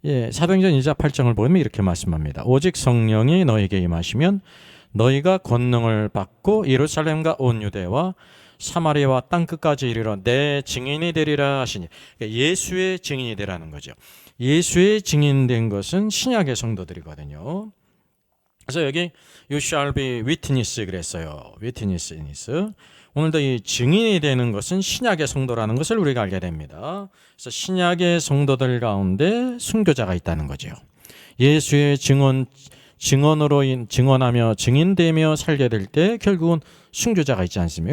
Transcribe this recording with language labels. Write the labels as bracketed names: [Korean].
[Korean] 사도행전 2장 8절을 보면 이렇게 말씀합니다. 오직 성령이 너에게 임하시면 너희가 권능을 받고 예루살렘과 온 유대와 사마리아와 땅끝까지 이르러 내 증인이 되리라 하시니, 그러니까 예수의 증인이 되라는 거죠. 예수의 증인된 것은 신약의 성도들이거든요. 그래서 여기 [English] You shall be witness [Korean] 그랬어요. witness. 오늘도 이 증인이 되는 것은 신약의 성도라는 것을 우리가 알게 됩니다. 그래서 신약의 성도들 가운데 순교자가 있다는 거죠. 예수의 증언으로 증언하며 증인되며 살게 될 때 결국은 순교자가 있지 않습니까?